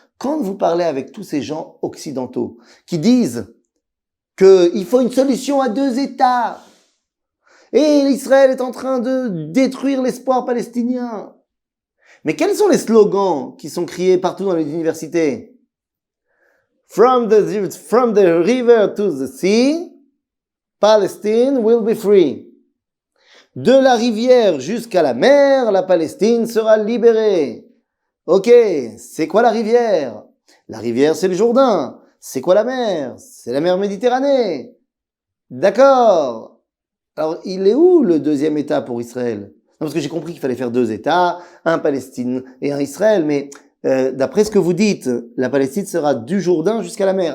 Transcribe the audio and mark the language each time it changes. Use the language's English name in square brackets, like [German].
[French] Quand vous parlez avec tous ces gens occidentaux qui disent qu'il faut une solution à 2 États, et l'Israël est en train de détruire l'espoir palestinien, mais quels sont les slogans qui sont criés partout dans les universités? [English] From the river to the sea, Palestine will be free. [French] De la rivière jusqu'à la mer, la Palestine sera libérée. Ok, c'est quoi la rivière? La rivière, c'est le Jourdain. C'est quoi la mer? C'est la mer Méditerranée. D'accord. Alors, il est où le 2e État pour Israël? Non, parce que j'ai compris qu'il fallait faire 2 États, un Palestine et un Israël, mais d'après ce que vous dites, la Palestine sera du Jourdain jusqu'à la mer.